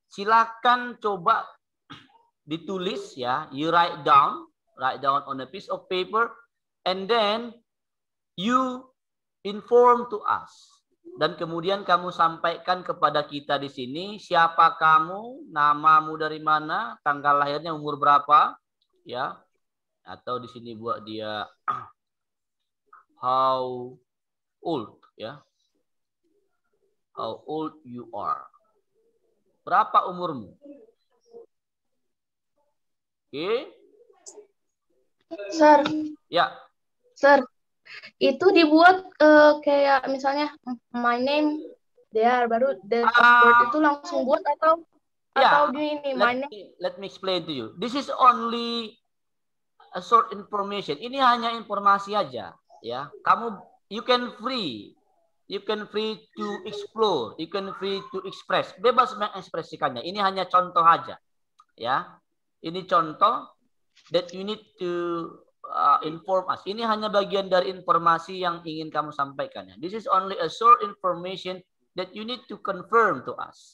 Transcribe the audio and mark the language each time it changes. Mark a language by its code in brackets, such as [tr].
[id] Silakan coba ditulis, [en] ya, you write down on a piece of paper, and then you inform to us. [id] Dan kemudian kamu sampaikan kepada kita di sini siapa kamu, namamu dari mana, tanggal lahirnya, umur berapa, ya. Atau di sini buat dia [en] how old, [id] ya. [en] How old you are. [id] Berapa umurmu? [en] Oke. Sir, [id] Ya. Sir, itu dibuat kayak misalnya [en] my name there, [id] baru [en] the password [id] itu langsung buat atau di ini [en] my name. Let me explain to you. This is only a short information. [id] Ini hanya informasi aja, [en] ya. You can free to explore, you can free to express. [id] Bebas mengekspresikannya. Ini hanya contoh aja, ya. Ini contoh [en] that you need to inform us. [id] Ini hanya bagian dari informasi yang ingin kamu sampaikan. [en] Ya. This is only a short information that you need to confirm to us.